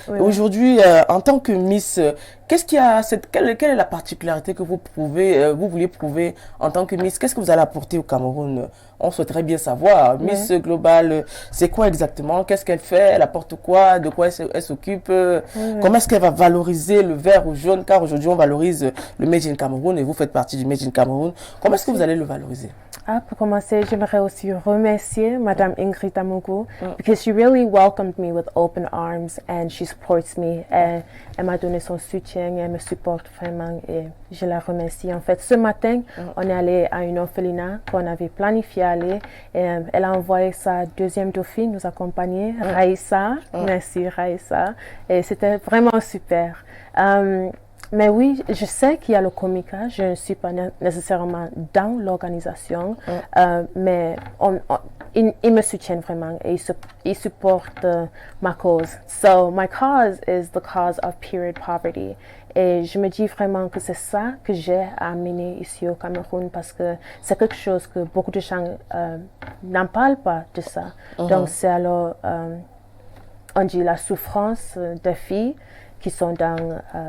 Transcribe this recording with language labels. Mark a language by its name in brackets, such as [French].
[French] Aujourd'hui, en tant que Miss, qu'est-ce qu'il y a quelle est la particularité que vous vouliez prouver en tant que Miss? Qu'est-ce que vous allez apporter au Cameroun? On souhaiterait bien savoir. Miss Global, c'est quoi exactement? Qu'est-ce qu'elle fait? Elle apporte quoi? De quoi elle s'occupe? Comment est-ce qu'elle va valoriser le vert ou jaune? Car aujourd'hui, on valorise le Made in Cameroun et vous faites partie du Made in Cameroun. Comment est-ce que vous allez le valoriser? Pour commencer, j'aimerais aussi remercier Madame Ingrid Amougou [English] because she really welcomed me with open arms and she supports me. [French] Elle m'a donné son soutien et elle me supporte vraiment et je la remercie. En fait, ce matin, on est allé à une orphelinat qu'on avait planifié aller et elle a envoyé sa deuxième dauphine nous accompagner, Raïssa. Merci Raïssa. Et c'était vraiment super. Mais oui, je sais qu'il y a le Comica, je ne suis pas nécessairement dans l'organisation, mais ils me soutiennent vraiment et ils supportent ma cause. [English] So, my cause is the cause of period poverty. [French] Et je me dis vraiment que c'est ça que j'ai à amener ici au Cameroun parce que c'est quelque chose que beaucoup de gens n'en parlent pas de ça. Donc, c'est alors, on dit la souffrance des filles qui sont dans...